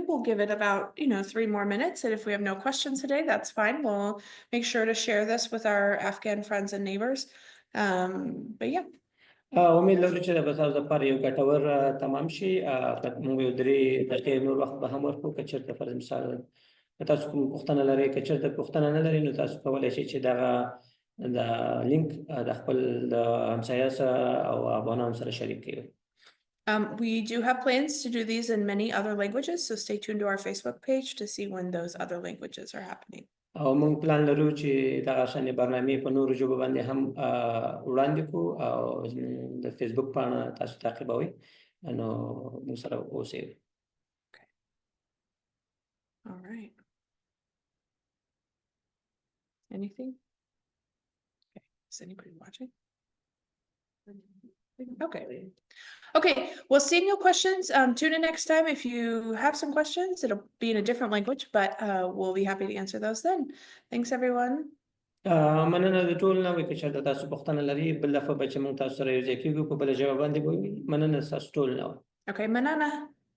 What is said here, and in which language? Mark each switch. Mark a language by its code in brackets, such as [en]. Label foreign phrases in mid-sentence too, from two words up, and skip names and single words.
[en] We'll give it about, 3 more minutes. And if we have no questions today, that's fine. We'll make sure to share this with our Afghan friends and neighbors. But yeah. [ps] امید لرو چې به تاسو لپاره یو ګټور تمام شي. موږ یو 3 دقیقې نور وخت به هم ورکړو که چېرته فرض مثال تاسو کوم پوښتنه لرئ که چېرته پوښتنه نه لرئ نو تاسو کولی شئ چې دغه د لینک د خپل د همسایه سره او افغانانو سره شریک کړئ. [en] We do have plans to do these in many other languages, so stay tuned to our Facebook page to see when those other languages are happening. [ps] او موږ پلان لرو چې دغه شانې برنامې په نورو ژبو باندې هم وړاندې کړو او د فیسبوک پاڼه تاسو تعقیبوئ نو موږ سره اوسئ. [en] All right. Anything? Okay. Is anybody watching? Okay. Okay. Well, seeing no questions, tune in next time. If you have some questions, it'll be in a different language, but we'll be happy to answer those then. Thanks, everyone. [ps] مننه د ټول نه که چېرته تاسو پوښتنه لرئ بل دفعه به چې موږ تاسو سره یو ځای کېږو په بله ژبه باندې به وي. مننه ستاسو ټول نه. [en] Okay, manana.